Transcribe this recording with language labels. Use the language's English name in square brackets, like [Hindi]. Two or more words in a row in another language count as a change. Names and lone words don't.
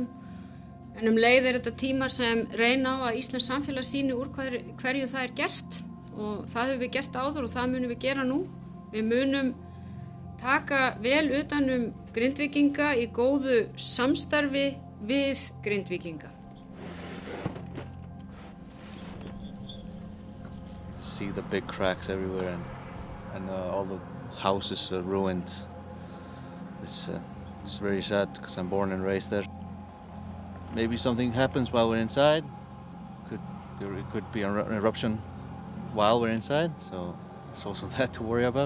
[Icelandic] En leið er þetta tímar sem reyna á að Íslands samfélag sýni úr hverju það er gert og það höfum við gert áður og það munum við gera nú. Við munum taka vel utan Grindvíkinga í góðu samstarfi við Grindvíkinga. [English] See the big cracks everywhere and all the houses are ruined. It's very sad because I'm born and raised there. Maybe something happens while we're inside. It could be an eruption while we're inside, so it's also that to worry about.